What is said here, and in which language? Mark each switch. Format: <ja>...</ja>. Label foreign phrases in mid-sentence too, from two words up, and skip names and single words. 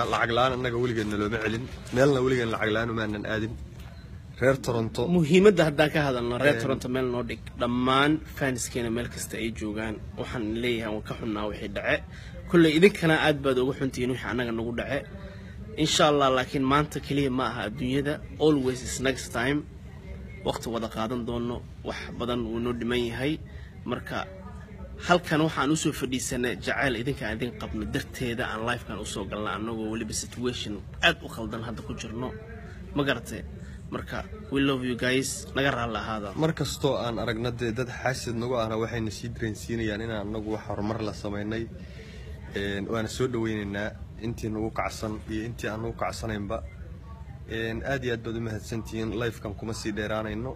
<so>lacag la'aan annaga weligeedna looma celin, meelna weligeedna lacag la'aan umaanan aadin. reer Toronto muhiimadda haddaan ka hadalno reer Toronto meel noo dhig dhammaan fanskeena meel kasta ay joogaan. waxaan leeyahay waan ka xunnaa wixii dhace. kullay idinkana aad baad ugu xuntihiin wixii annaga nagu dhace.</so> <ar>إن شاء الله</ar> <so>laakiin maanta kaliya ma aha adduunyada.</so> <en>always is next time.</en> <so>waqti wada qaadan doono, wax badan uu noo dhiman yahay. marka halkan waxaan u soo fadhiisanay jacayl idinka idin qabno darteeda aan live kan u soo galnaa anagoo waliba situation aad u qaldan hadda ku jirno. ma garatay? marka</so> <en>we love you guys.</en> <so>naga raali ahaada. markastoo aan aragna dad xaasid nagu ahna waxayna sii dareensiinayaan inaan anagu wax horumar la sameynay. waana soo dhaweynaynaa intii nagu kacsan iyo intii aan nagu kacsanaynba. aad iyo aad baad u mahadsantihiin. live-kan kuma sii dheeraanayno.</so>